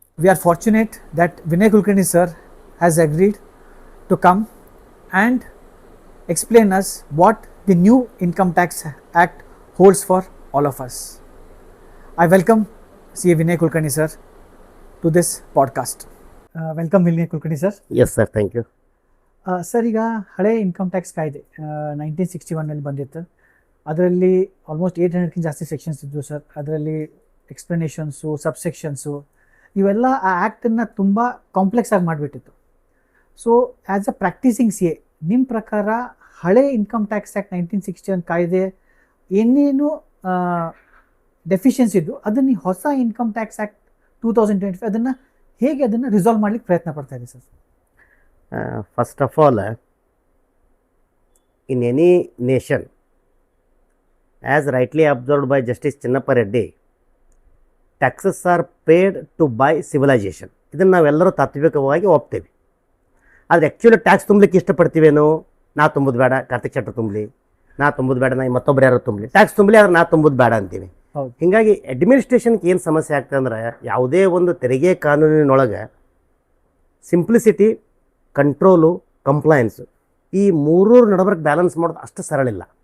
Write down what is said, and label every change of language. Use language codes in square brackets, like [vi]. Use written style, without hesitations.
[en] We are fortunate that Vinay Kulkarni sir has agreed to come and explain us what the new Income Tax Act holds for all of us. I welcome CA Vinay Kulkarni sir to this podcast. Welcome Vinay Kulkarni sir. Yes sir, thank you. [kn] Sir, ಈಗ ಹಳೆ income tax ಕಾಯ್ದೆ 1961ನಲ್ಲಿ ಬಂದಿತ್ತು. ಅದರಲ್ಲಿ almost 800ಕ್ಕಿಂತ ಜಾಸ್ತಿ sections ಇದ್ವು sir. ಅದರಲ್ಲಿ ಎಕ್ಸ್ಪ್ಲನೇಷನ್ಸು, ಸಬ್ಸೆಕ್ಷನ್ಸು ಇವೆಲ್ಲ ಆ ಆ್ಯಕ್ಟನ್ನು ತುಂಬ ಕಾಂಪ್ಲೆಕ್ಸ್ ಆಗಿ ಮಾಡಿಬಿಟ್ಟಿತ್ತು. [en] so as a practising CA, [kn] ನಿಮ್ಮ ಪ್ರಕಾರ ಹಳೆ ಇನ್ಕಮ್ ಟ್ಯಾಕ್ಸ್ ಆ್ಯಕ್ಟ್ 1961 ಕಾಯ್ದೆ ಏನೇನು ಡೆಫಿಷಿಯನ್ಸಿ ಇದ್ದು ಅದನ್ನು ಹೊಸ ಇನ್ಕಮ್ ಟ್ಯಾಕ್ಸ್ ಆ್ಯಕ್ಟ್ 2025 ಅದನ್ನು ಹೇಗೆ ರಿಸಾಲ್ವ್ ಮಾಡಲಿಕ್ಕೆ ಪ್ರಯತ್ನ ಪಡ್ತಾ ಇದೆ sir? [en] First of all, in any nation, as rightly observed by Justice Chinnappa Reddy, taxes are paid to buy civilization. [kn] ಇದನ್ನು ನಾವೆಲ್ಲರೂ ತಾತ್ವಿಕವಾಗಿ ಒಪ್ತೇವೆ. ಆದರೆ ಆ್ಯಕ್ಚುಲಿ ಟ್ಯಾಕ್ಸ್ ತುಂಬಲಿಕ್ಕೆ ಇಷ್ಟಪಡ್ತೀವೇನೋ, ನಾ ತುಂಬೋದು ಬೇಡ, ಕಾರ್ತಿಕ್ ಶೆಟ್ಟರ್ ತುಂಬಲಿ, ನಾ ತುಂಬೋದು ಬೇಡ, ನಾ ಮತ್ತೊಬ್ಬರು ಯಾರು ತುಂಬಲಿ, ಟ್ಯಾಕ್ಸ್ ತುಂಬಲಿ, ಆದ್ರೆ ನಾ ತುಂಬೋದು ಬೇಡ ಅಂತೀವಿ. ಹೀಗಾಗಿ ಅಡ್ಮಿನಿಸ್ಟ್ರೇಷನ್ಗೆ ಏನು ಸಮಸ್ಯೆ ಆಗ್ತದೆ ಅಂದ್ರೆ, ಯಾವುದೇ ಒಂದು ತೆರಿಗೆ ಕಾನೂನಿನೊಳಗೆ ಸಿಂಪ್ಲಿಸಿಟಿ, ಕಂಟ್ರೋಲು, ಕಂಪ್ಲೈನ್ಸು ಈ ಮೂರೂ ನಡಬರ್ಕ್ ಬ್ಯಾಲೆನ್ಸ್ ಮಾಡೋದು ಅಷ್ಟು ಸರಳ ಇಲ್ಲ.